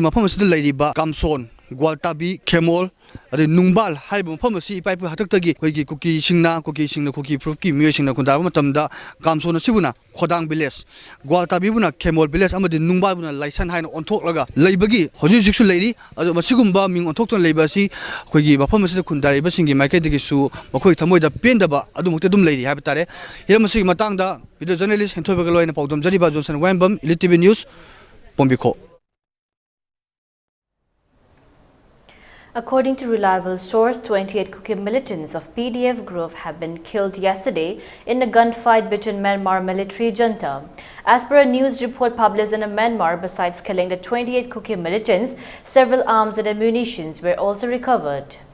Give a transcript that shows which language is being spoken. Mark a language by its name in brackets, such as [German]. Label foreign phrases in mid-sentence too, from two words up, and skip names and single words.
[Manipuri] ꯃꯐꯝ ꯑꯁꯤꯗ ꯂꯩꯔꯤꯕ ꯀꯥꯝꯁꯣꯟ ꯒ꯭ꯋꯥꯜꯇꯥꯕꯤ ꯈꯦꯃꯣꯜ ꯑꯗꯩ ꯅꯨꯡꯕꯥꯜ ꯍꯥꯏꯔꯤꯕ ꯃꯐꯝ ꯑꯁꯤ ꯏꯄꯥ-ꯏꯄꯨ ꯍꯥꯛꯇꯛꯇꯒꯤ ꯑꯩꯈꯣꯏꯒꯤ ꯀꯨꯀꯤ ꯐꯨꯔꯨꯞꯀꯤ ꯃꯤꯑꯣꯏꯁꯤꯡꯅ ꯈꯨꯟꯗꯥꯕ ꯃꯇꯝꯗ ꯀꯥꯝꯁꯣꯟ ꯑꯁꯤꯕꯨꯅ ꯈꯣꯗꯥꯡ ꯚꯤꯂꯦꯖ ꯒ꯭ꯋꯥꯜꯇꯥꯕꯤꯕꯨꯅ ꯈꯦꯃꯣꯜ ꯚꯤꯂꯦꯖ ꯑꯃꯗꯤ ꯅꯨꯡꯕꯥꯜꯕꯨꯅ ꯂꯥꯏꯁꯟ ꯍꯥꯏꯅ ꯑꯣꯟꯊꯣꯛꯂꯒ ꯂꯩꯕꯒꯤ ꯍꯧꯖꯤꯛꯁꯨ ꯂꯩꯔꯤ ꯑꯗꯣ ꯃꯁꯤꯒꯨꯝꯕ ꯃꯤꯡ ꯑꯣꯟꯊꯣꯛꯇꯨꯅ ꯂꯩꯕ ꯑꯁꯤ ꯑꯩꯈꯣꯏꯒꯤ ꯃꯐꯝ ꯑꯁꯤꯗ ꯈꯨꯟꯗꯥꯔꯤꯕꯁꯤꯡꯒꯤ ꯃꯥꯏꯀꯩꯗꯒꯤꯁꯨ ꯃꯈꯣꯏ ꯊꯃꯣꯏꯗ ꯄꯦꯟꯗꯕ ꯑꯗꯨꯃꯛꯇꯤ ꯑꯗꯨꯝ ꯂꯩꯔꯤ ꯍꯥꯏꯕ ꯇꯥꯔꯦ ꯍꯤꯔꯝ ꯑꯁꯤꯒꯤ ꯃꯇꯥꯡꯗ [English] video journalist [Manipuri] ꯍꯦꯟꯊꯣꯏꯕꯒ ꯂꯣꯏꯅ ꯄꯥꯎꯗꯝꯖꯔꯤꯕ ꯖꯣꯟꯁꯟ ꯋꯥꯏꯝꯕꯝ ELITETV ꯅ꯭ꯌꯨꯁ Pombiko. [English] According to reliable source, 28 Kuki militants of PDF group have been killed yesterday in a gunfight between Myanmar military junta. As per a news report published in Myanmar, besides killing the 28 Kuki militants, several arms and ammunition were also recovered.